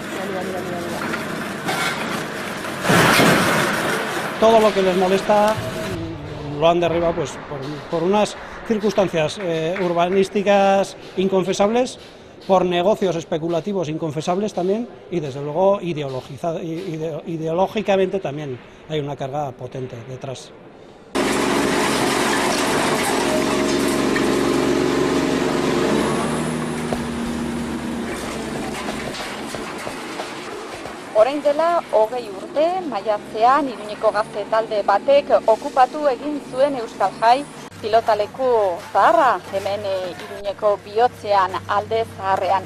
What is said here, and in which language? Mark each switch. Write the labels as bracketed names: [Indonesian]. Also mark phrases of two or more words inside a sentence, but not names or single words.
[Spanish] Todo lo que les molesta lo han derribado pues, por unas circunstancias urbanísticas inconfesables, por negocios especulativos inconfesables también, y desde luego ideológicamente también hay una carga potente detrás. [Basque] Orain dela 20 urte, maiatzean Iruñeko gazte talde batek okupatu egin zuen Euskal Jai pilotaleku zaharra, hemen Iruñeko bihotzean alde zaharrean.